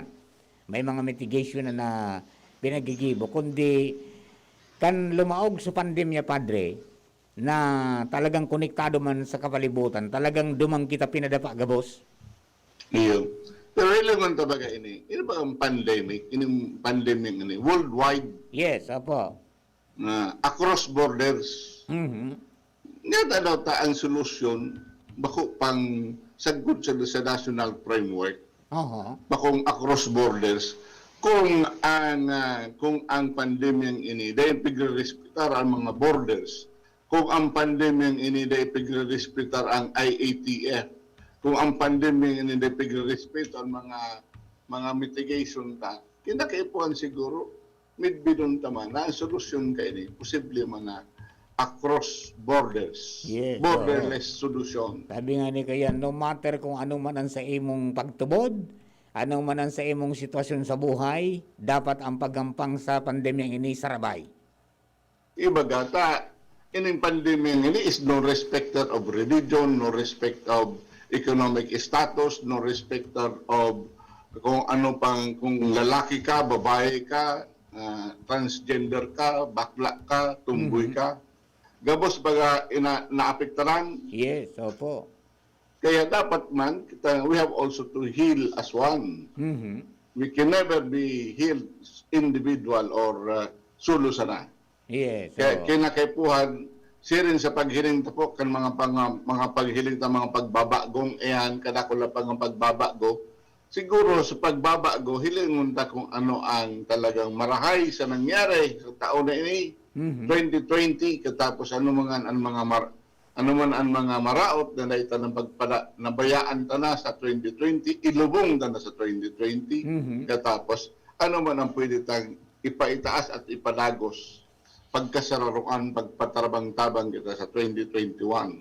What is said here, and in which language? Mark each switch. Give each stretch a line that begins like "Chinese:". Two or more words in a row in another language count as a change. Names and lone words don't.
Bikol: May mga mitigation na pinagigibo, kundi kan lumaog sa pandemya, Padre, na talagang konektado man sa kapalibutan,
Filipino: talagang dumang kita pinadapa gabos.
Bikol: Iyo. Pero ilan tabaga ini? Ini ba ang pandemic? Ini pandemic ini worldwide
English: Yes, apo. across borders. Mhm.
Bikol: Nga daw ta ang solusyon bako pang sagot sa
English: national framework
Bikol: Oho. bakong
English: across borders
Bikol: kung ang pandemyang ini
Filipino: dahil pigre-respetar
Bikol: ang mga borders, kung ang pandemyang ini dahil pigre-respetar ang IATF, kung ang pandemya
Filipino: hindi pigrespeto
Bikol: ang mga mitigation ta, kinakaipuan siguro midbidon taman na ang solusyon kay ni posible man na
English: across borders. Yes, Borderless solution.
Bikol: Sabi nga ni kaya,
English: no matter
Bikol: kung ano man ang sa imong pagtubod, ano man ang sa imong sitwasyon sa buhay, dapat ang paggampang sa pandemyang ini sarabay. Ibagata, ining pandemya ini
English: is no respecter of
Bikol: religion, no respect of economic status, no respecter of kung ano pang, kung
Filipino: lalaki ka, babae ka,
Bikol: transgender ka, bakla ka, tumboy ka. Gabos baga naapektaran. Yes, opo. Kaya dapat man,
English: we have also to heal as one. Mhm. We can never be healed individual or
Bikol: solo sana.
English: Yes.
Bikol: Kaya kinakaipuhan, sirin sa paghiling tapo kan mga paghiling ta mga pagbabagong iyan kadakula pa ng pagbabago. Siguro sa pagbabago hilingon ta kung ano ang talagang marahay sa nangyari sa taon na ini 2020 katapos ano man ang mga maraot na naita ng nabayaan ta na sa 2020 ilubong ta na sa 2020 katapos ano man ang pwede tang ipaitaas at ipadagos pagkasararuan, pagpatarabang-tabang kita sa 2021.